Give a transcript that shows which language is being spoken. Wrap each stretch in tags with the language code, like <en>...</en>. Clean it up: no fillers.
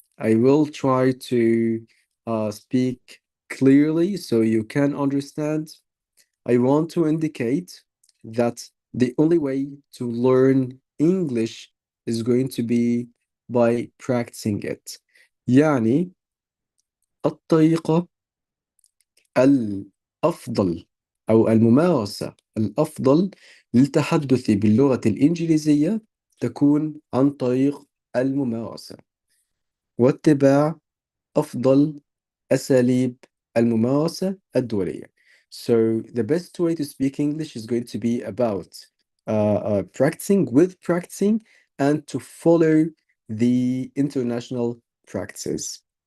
<en>I will try to speak clearly so you can understand. I want to indicate that the only way to learn English is going to be by practicing it.</en> <ar>يعني الطريقة الأفضل أو الممارسة الأفضل للتحدث باللغة الإنجليزية تكون عن طريق الممارسة واتباع أفضل أساليب الممارسة الدولية.</ar> <en>So the best way to speak English is going to be about practicing with practicing and to follow the international practices.</en>